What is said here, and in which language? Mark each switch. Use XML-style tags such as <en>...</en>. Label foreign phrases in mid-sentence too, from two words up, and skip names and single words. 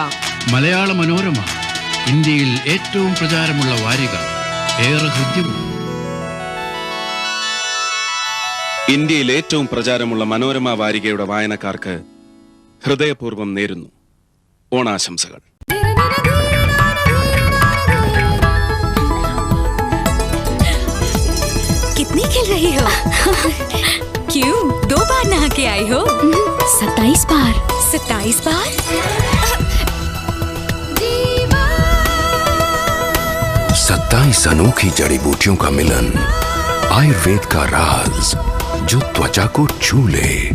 <ml>മലയാള മനോരമ ഇന്ത്യയിൽ ഏറ്റവും പ്രചാരമുള്ള വാരിക, ഏറെ ഹൃദ്യവും. ഇന്ത്യയിൽ ഏറ്റവും പ്രചാരമുള്ള മനോരമ വാരികയുടെ വായനക്കാർക്ക് ഹൃദയപൂർവ്വം നേരുന്നു ഓണാശംസകൾ.</ml> <hi>कितनी खेल रही हो? क्यों 2 बार नहा के आई हो? 27 बार. 27 बार? 27 अनोखी जड़ी बूटियों का मिलन, आयुर्वेद का राज जो त्वचा को छू ले.</hi>